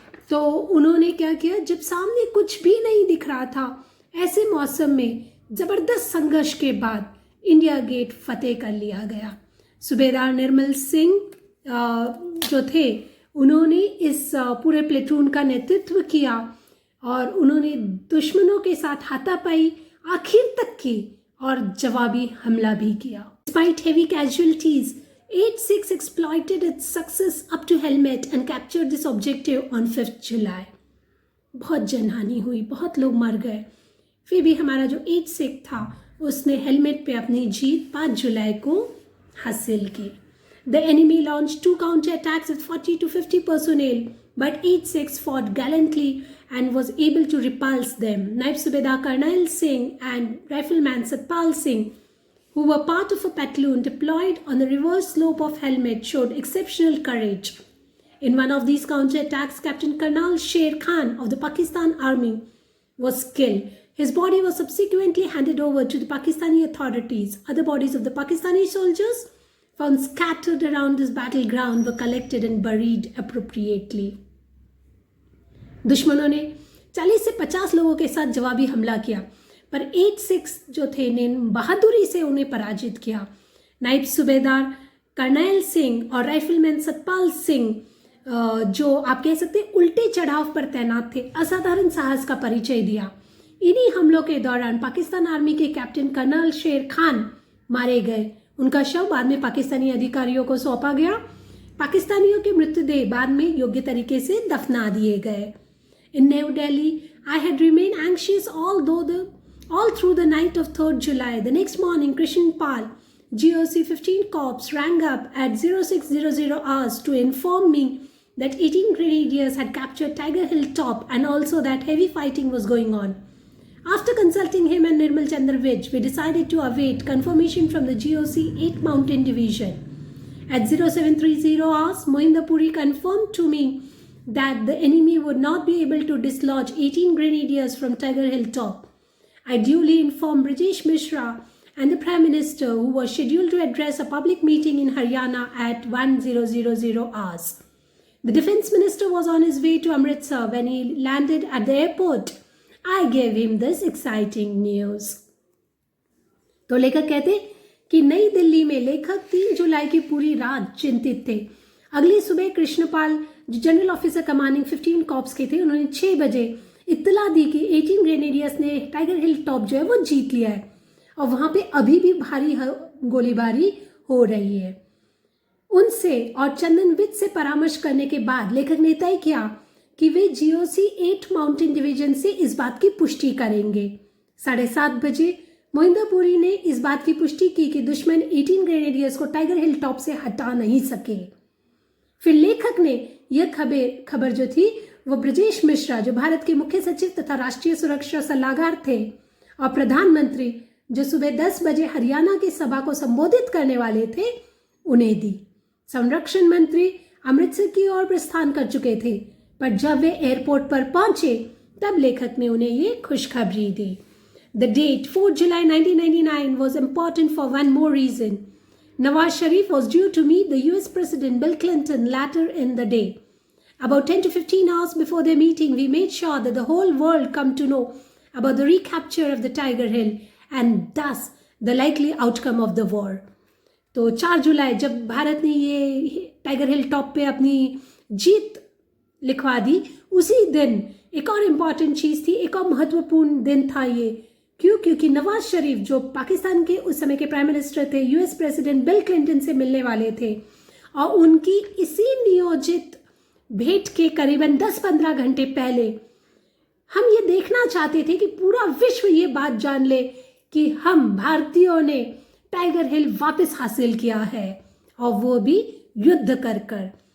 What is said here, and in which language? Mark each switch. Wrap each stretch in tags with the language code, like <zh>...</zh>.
<hi>तो उन्होंने क्या किया, जब सामने कुछ भी नहीं दिख रहा था, ऐसे मौसम में जबरदस्त संघर्ष के बाद इंडिया गेट फतेह कर लिया गया। सूबेदार निर्मल सिंह जो थे, उन्होंने इस पूरे प्लेटून का नेतृत्व किया और उन्होंने दुश्मनों के साथ हाथापाई आखिर तक की और जवाबी हमला भी किया।</hi> <en>Despite heavy casualties, 8 Sikhs exploited its success up to Helmet and captured this objective on 5th July.</en> <hi>बहुत जनहानि हुई, बहुत लोग मर गए, फिर भी हमारा जो 8 सिख था उसने हेलमेट पे अपनी जीत 5 जुलाई को हासिल की।</hi> <en>The enemy launched 2 counter-attacks with 40 to 50 personnel, but 8 Sikhs fought gallantly and was able to repulse them. Naib Subedar Karnail Singh and Rifleman Satpal Singh, who were part of a platoon deployed on the reverse slope of Helmet, showed exceptional courage. In one of these counter-attacks, Captain Karnal Sher Khan of the Pakistan Army was killed. His body was subsequently handed over to the Pakistani authorities. Other bodies of the Pakistani soldiers found scattered around this battleground were collected and buried appropriately.</en> <hi>दुश्मनों ने 40 से 50 लोगों के साथ जवाबी हमला किया, पर 8 सिख्स जो थे ने बहादुरी से उन्हें पराजित किया। नायब सूबेदार कर्नैल सिंह और राइफलमैन सतपाल सिंह जो आप कह सकते हैं उल्टे चढ़ाव पर तैनात थे, असाधारण साहस का परिचय दिया। इन्हीं हमलों के दौरान पाकिस्तान आर्मी के कैप्टन कर्नल शेर खान मारे गए। उनका शव बाद में पाकिस्तानी अधिकारियों को सौंपा गया। पाकिस्तानियों के मृतदेह बाद में योग्य तरीके से दफना दिए गए।</hi> <en>In New Delhi, I had remained anxious all through the night of 3rd July. The next morning, Krishan Pal, GOC 15 Corps, rang up at 0600 hours to inform me that 18 grenadiers had captured Tiger Hill top and also that heavy fighting was going on. After consulting him and Nirmal Chandra Vij, we decided to await confirmation from the GOC 8th Mountain Division. At 0730 hours, Mohinder Puri confirmed to me that the enemy would not be able to dislodge 18 grenadiers from Tiger Hill top. I duly informed Brijesh Mishra and the Prime Minister, who was scheduled to address a public meeting in Haryana at 1000 hours. The Defence Minister was on his way to Amritsar when he landed at the airport. I gave him this exciting news.</en> <hi>तो लेखक कहते कि नई दिल्ली में लेखक 3 जुलाई की पूरी रात चिंतित थे। अगली सुबह कृष्णपाल जो जनरल ऑफिसर कमांडिंग 15 कॉर्प्स के थे, उन्होंने 6 बजे इत्तला दी कि 18 ग्रेनेडियर्स ने टाइगर हिल टॉप जो है वो जीत लिया है और वहाँ पे अभी भी भारी गोलीबारी हो रही है। उनसे और चंदन विज से परामर्श करने के बाद लेखक ने तय किया कि वे GOC 8 माउंटेन डिवीजन से इस बात की पुष्टि करेंगे। 7:30 बजे मोहिंदरपुरी ने इस बात की पुष्टि की कि दुश्मन 18 ग्रेनेडियर्स को टाइगर हिल टॉप से हटा नहीं सके। फिर लेखक ने यह खबर जो थी वो ब्रजेश मिश्रा, जो भारत के मुख्य सचिव तथा राष्ट्रीय सुरक्षा सलाहकार थे, और प्रधानमंत्री, जो सुबह 10 बजे हरियाणा की सभा को संबोधित करने वाले थे, उन्हें दी। संरक्षण मंत्री अमृतसर की ओर प्रस्थान कर चुके थे, पर जब वे एयरपोर्ट पर पहुंचे तब लेखक ने उन्हें ये खुशखबरी दी।</hi> <en>The date 4 July 1999 was important for one more reason. Nawaz Sharif was due to meet the US President Bill Clinton later in the day. About 10 to 15 hours before their meeting, we made sure that the whole world come to know about the recapture of the Tiger Hill and thus the likely outcome of the war.</en> <hi>तो 4 जुलाई जब भारत ने ये tiger hill top पे अपनी जीत लिखवा दी, उसी दिन एक और इम्पॉर्टेंट चीज़ थी, एक और महत्वपूर्ण दिन था ये। क्योंकि नवाज शरीफ, जो पाकिस्तान के उस समय के प्राइम मिनिस्टर थे, US प्रेसिडेंट बिल क्लिंटन से मिलने वाले थे और उनकी इसी नियोजित भेंट के करीबन 10-15 घंटे पहले हम ये देखना चाहते थे कि पूरा विश्व ये बात जान ले कि हम भारतीयों ने टाइगर हिल वापस हासिल किया है, और वो भी युद्ध कर कर।</hi>